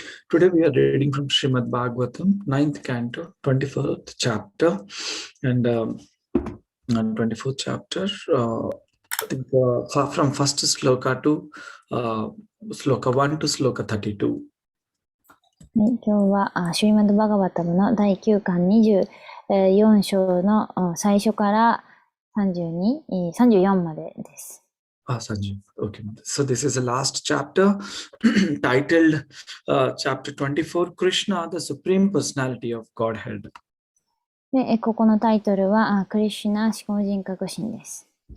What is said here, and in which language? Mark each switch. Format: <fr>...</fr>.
<en>Today we are reading from Srimad Bhagavatam, 9th canto, 24th chapter, and 24th chapter. I think from first sloka to sloka 1 to sloka 32.</en> <ja>今日はシュリマッド・バガバタムの第9巻24章の最初から34までです。</ja> <en>Sanjeev. Okay. So this is the last chapter titled chapter 24, Krishna, the Supreme Personality of Godhead.</en> <ja>で、ここのタイトルはクリシュナ思考人格心です。</ja>